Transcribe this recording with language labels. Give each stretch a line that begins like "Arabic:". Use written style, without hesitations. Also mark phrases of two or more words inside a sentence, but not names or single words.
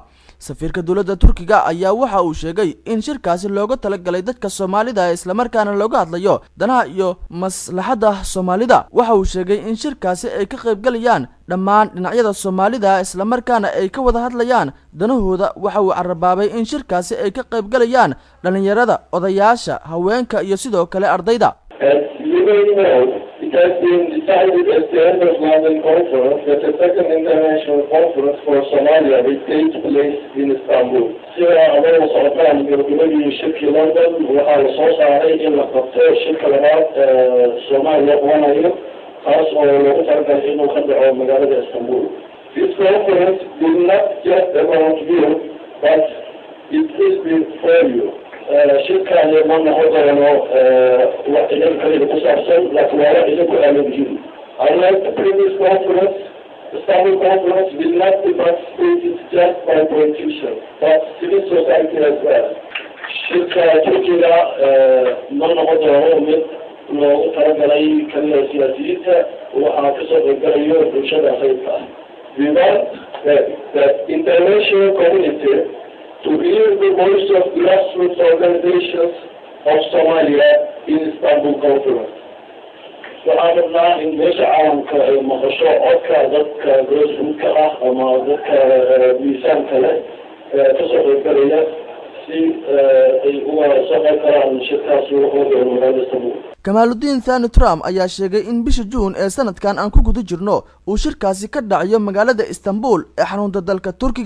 Somali: safiirka dowladda Turkiga ayaa waxa uu sheegay in shirkaasi looga talagalay dadka Soomaalida isla markaana looga hadlayo danaha iyo maslaxada Soomaalida. waxa uu sheegay in shirkaasi ay ka qayb galayaan dhammaan dhinacyada Soomaalida isla markaana ay ka wada hadlayaan danahooda. waxa uu carabaabay in shirkaasi ay ka qayb galayaan dhalinyarada, odayaasha, haweenka iyo sidoo kale ardayda.
English: It has been decided at the end of London conference that a second international conference for Somalia will take place in Istanbul.
Somali: sida abada socdaan gabagabadii shirkii London waxaa la soo saaray in la qabto shirka labaad Soomaaliya qabanayo kaas oo loogu talagalay inuu ka dhaco magaalada Istanbul.
English: This conference will not just about you, but it will be for you.
Somali: shirkaan ma noqon doono wax idin kaliya ku saabsan laakiin waa wax idinku aamintiin.
English: Unlike the previous conference, Istanbul conference will not be participated just by politicians, but civil society as well.
Somali: shirka Turkiga ma noqon doono mid loogu talagalay kaliya siyaasiyiinta, waxaa kasoo qaybgalayo bulshada rayidka ah.
English: We want the international community to hear the voice of grassroots organizations of Somalia in Istanbul conference.
Somali: waxaan rabnaa in meesha caalamka ay maqasho codka dadka grassrootka ah ama dadka miisaanka leh kasoo qaybgalaya si ay uga soo qayb galaan shirkaasi wuxuu magaalada Istanbul. Kamaluddin Thani Trump ayaa sheegay in bisha June ee sanadkan aan ku guda jirno uu shirkaasi ka dhacayo magaalada Istanbul ee xarunta dalka Turkiga.